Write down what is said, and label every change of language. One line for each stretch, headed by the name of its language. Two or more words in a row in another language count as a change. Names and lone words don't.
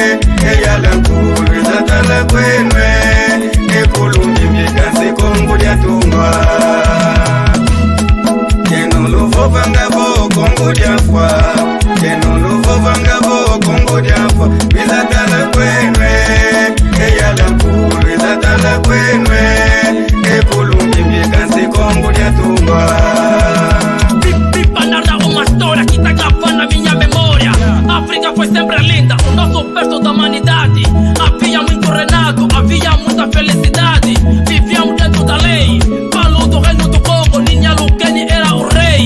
Kongo: eyala nkulu izatala kwenwe ekulungi myekansi kongo lyatungwa keno luvo ngabo kongo lyafwa keno luvo ngabo kongo lyafwa izatala kwenwe eyala nkulu izatala kwenwe ekulungi myekansi kongo lyatungwa.
Portuguese: África foi sempre linda, o nosso berço da humanidade. Havia muito renato, havia muita felicidade. Vivíamos dentro da lei, falo do reino do Congo. Ninha Lukeni era o rei.